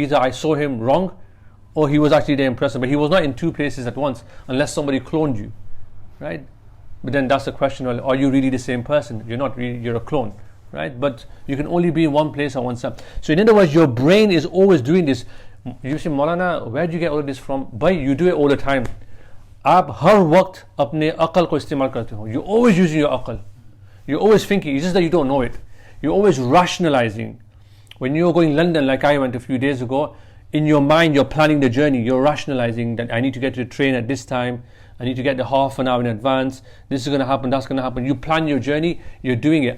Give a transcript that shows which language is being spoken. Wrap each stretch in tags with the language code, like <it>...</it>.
<en>Either I saw him wrong or he was actually there in Preston. But he was not in two places at once unless somebody cloned you, right? But then that's the question, well, are you really the same person? You're not really, you're a clone. Right, but you can only be in one place at one time. So in other words, your brain is always doing this. You say, Maulana, where do you get all of this from? Bhai, you do it all the time.</en> <hi>आप हर वक्त अपने अकल को इस्तेमाल करते हो.</hi> <en>You're always using your aql. You're always thinking. It's just that you don't know it. You're always rationalizing. When you're going London, like I went a few days ago, in your mind you're planning the journey. You're rationalizing that I need to get to the train at this time. I need to get the half an hour in advance. This is going to happen, that's going to happen. You plan your journey, you're doing it.</en>